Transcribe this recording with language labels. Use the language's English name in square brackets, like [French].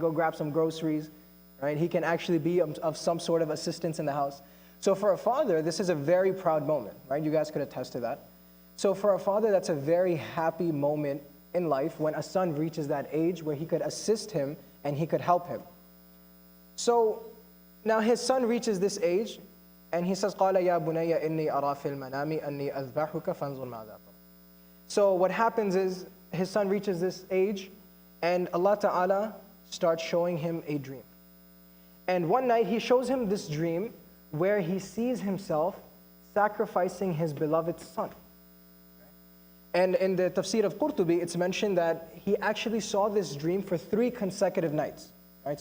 [English] Go grab some groceries, right? He can actually be of some sort of assistance in the house. So for a father, this is a very proud moment, right? You guys could attest to that. So for a father, that's a very happy moment in life when a son reaches that age where he could assist him and he could help him. So now his son reaches this age and he says, [Arabic] قَالَ يَا بُنَيَّ إِنِّي أَرَى فِي الْمَنَامِ أَنِّي أَذْبَحُكَ فَانْظُرْ مَاذَا تَرَى. [English] So what happens is his son reaches this age and Allah Ta'ala starts showing him a dream. And one night he shows him this dream where he sees himself sacrificing his beloved son. And in the tafsir of Qurtubi, it's mentioned that he actually saw this dream for 3 consecutive nights. Right?